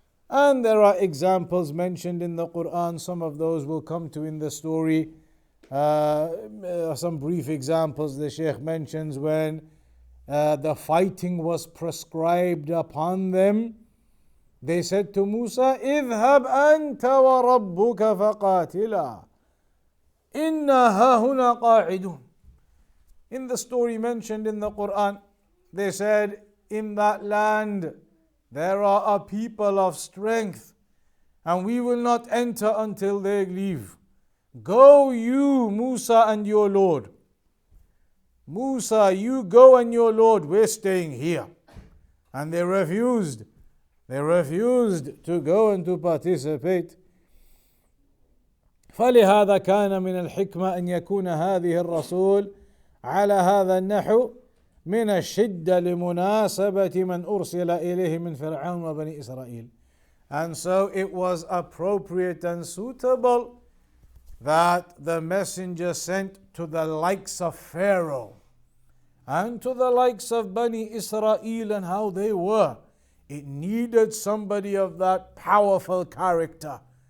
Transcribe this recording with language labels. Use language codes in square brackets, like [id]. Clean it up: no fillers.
[en] And there are examples mentioned in the Quran. Some of those will come to in the story. Some brief examples the Shaykh mentions when the fighting was prescribed upon them. They said to Musa, [ar] اذهب أنت وربك فقاتلا إنا هاهنا قاعدون. [en] In the story mentioned in the Quran, they said, in that land there are a people of strength, and we will not enter until they leave. Go you, Musa, and your Lord. Musa, you go and your Lord, we're staying here. And they refused. They refused to go and to participate. [ar] فلهذا كان من الحكمة أن يكون هذه الرسول على هذا النحو من الشدة لمناسبة من أرسل إليه من فرعون وبني إسرائيل. [en] And so it was appropriate and suitable that the messenger sent to the likes of Pharaoh and to the likes of Bani Israel and how they were. It needed somebody of that powerful character